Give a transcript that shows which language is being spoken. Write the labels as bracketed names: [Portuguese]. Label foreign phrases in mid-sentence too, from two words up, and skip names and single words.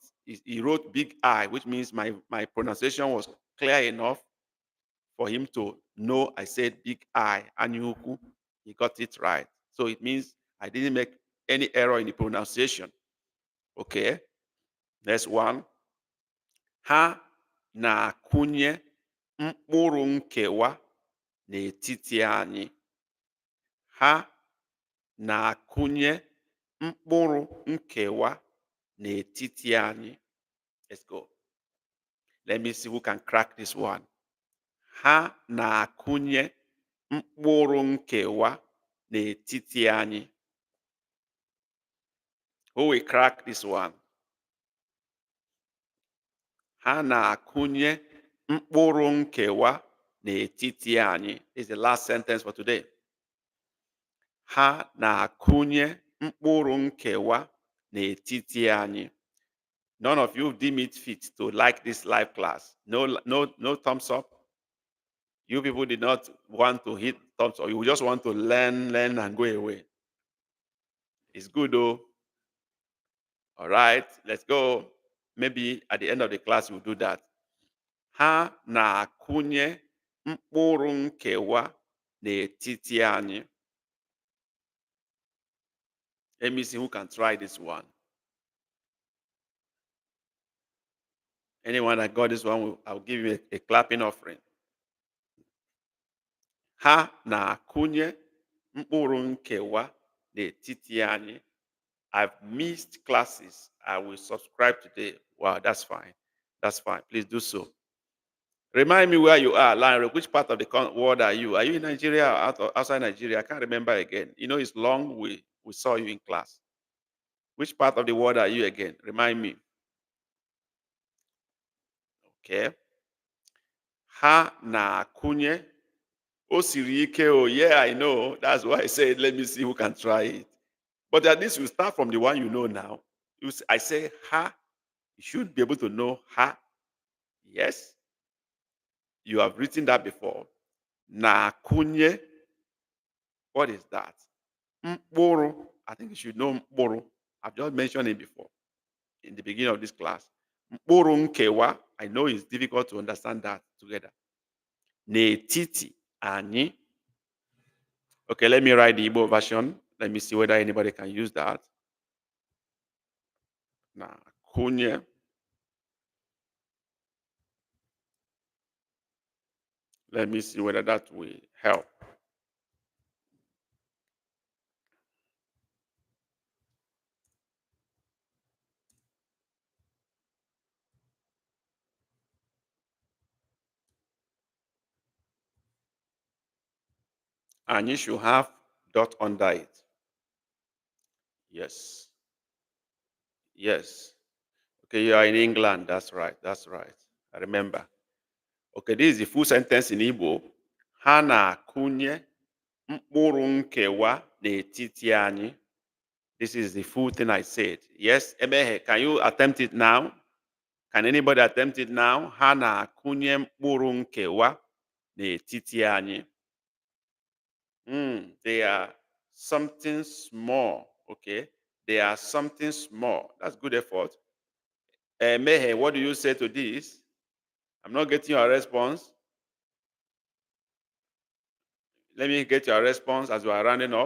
[English] He wrote big I, which means my pronunciation was clear enough for him to know I said big I, anyuku. He got it right. So it means I didn't make any error in the pronunciation. Okay, next one. [Igbo] Ha na-akụnye mkpụrụ nkewa n'etiti anyị. Ha na-akụnye mkpụrụ nkewa n'etiti anyị. [English] Let's go. Let me see who can crack this one. [Igbo] Ha na-akụnye mkpụrụ nkewa n'etiti anyị. [English] Who will crack this one? [Igbo] Ha na-akụnye mkpụrụ nkewa n'etiti anyị. [English] This is the last sentence for today. [Igbo] Ha na-akụnye mkpụrụ nkewa n'etiti anyị. [English] None of you deem it fit to like this live class. No thumbs up. You people did not want to hit thumbs up. You just want to learn and go away. It's good though. All right, let's go. Maybe at the end of the class we'll do that. [Igbo] Ha na-akụnye mkpụrụ nkewa n'etiti anyị. [English] Let me see who can try this one. Anyone that got this one, I'll give you a clapping offering. [Igbo] Ha na-akụnye mkpụrụ nkewa n'etiti anyị. [English] I've missed classes. I will subscribe today. Wow, that's fine. That's fine. Please do so. Remind me where you are, Larry. Which part of the world are you? Are you in Nigeria or outside Nigeria? I can't remember again. You know, it's long. We saw you in class. Which part of the world are you again? Remind me. Okay. [Igbo] Ha na-akụnye. O siri ike. [English] Oh, yeah, I know. That's why I said, let me see who can try it. But at least you start from the one you know now. I say ha. You should be able to know ha. Yes. You have written that before. [Igbo] Na-akụnye. [English] What is that? [Igbo] Mkpụrụ. [English] I think you should know mkpụrụ. I've just mentioned it before in the beginning of this class. [Igbo] Mkpụrụ nkewa. [English] I know it's difficult to understand that together. [Igbo] N'etiti anyị. [English] Okay, let me write the Igbo version. Let me see whether anybody can use that. [Igbo] Na-akụnye. [English] Let me see whether that will help. And you should have dot under it. Yes. Yes. Okay, you are in England. That's right. That's right. I remember. Okay, this is the full sentence in Igbo. [Igbo] Ha na-akụnye mkpụrụ nkewa n'etiti anyị. [English] This is the full thing I said. Yes, Ebehe, can you attempt it now? Can anybody attempt it now? [Igbo] Ha na-akụnye mkpụrụ nkewa n'etiti anyị. [English] They are something small. Okay, they are something small. That's good effort. Mehe, what do you say to this? I'm not getting your response. Let me get your response as we are running up.